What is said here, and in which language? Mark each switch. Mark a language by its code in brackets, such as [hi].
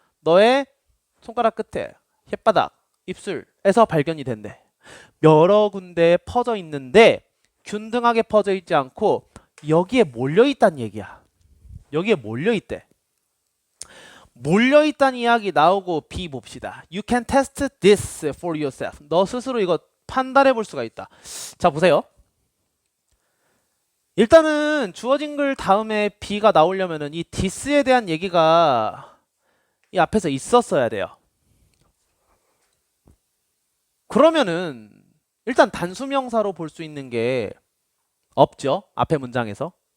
[ko] 너의 손가락 끝에, 혓바닥, 입술에서 발견이 된대. 여러 군데에 퍼져 있는데 균등하게 퍼져 있지 않고 여기에 몰려 있다는 얘기야. 여기에 몰려 있대. 몰려 있다는 이야기 나오고 B 봅시다. [en] You can test this for yourself. [ko] 너 스스로 이거 판단해 볼 수가 있다. 자, 보세요. 일단은 주어진 글 다음에 B가 나오려면은 이 this에 대한 얘기가 이 앞에서 있었어야 돼요. 그러면은 일단 단수명사로 볼 수 있는 게 없죠. 앞에 문장에서.